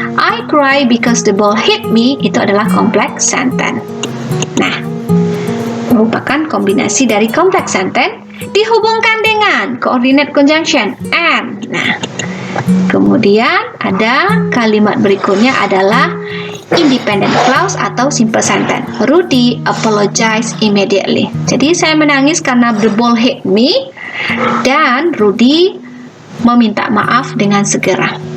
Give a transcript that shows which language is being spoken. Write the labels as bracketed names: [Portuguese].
[English] I cry because the ball hit me [Indonesian] itu adalah [English] complex sentence. [Indonesian] Nah, merupakan kombinasi dari complex sentence dihubungkan dengan coordinate conjunction and. Nah, kemudian ada kalimat berikutnya adalah independent clause atau simple sentence. [English] Rudy apologize immediately. [Indonesian] Jadi saya menangis karena [English] the ball hit me [Indonesian] dan Rudy meminta maaf dengan segera.